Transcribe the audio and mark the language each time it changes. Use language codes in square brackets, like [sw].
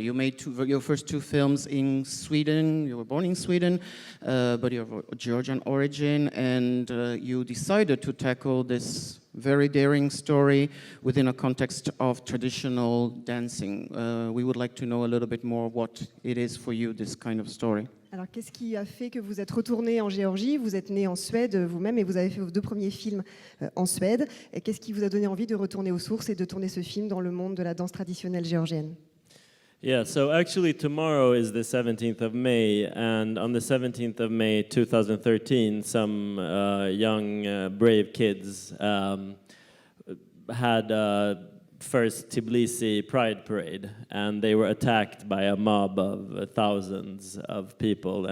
[en] You made your first two films in Sweden. You were born in Sweden, but you're of Georgian origin, and you decided to tackle this very daring story within a context of traditional dancing. We would like to know a little bit more what it is for you, this kind of story. [fr] Alors, qu'est-ce qui a fait que vous êtes retourné en Géorgie? Vous êtes né en Suède vous-même et vous avez fait vos deux premiers films en Suède. Et qu'est-ce qui vous a donné envie de retourner aux sources et de tourner ce film dans le monde de la danse traditionnelle géorgienne? [en] Yeah, so actually tomorrow is the 17th of May, and on the 17th of May 2013, some young, brave kids had first Tbilisi Pride Parade, and they were attacked by a mob of thousands of people.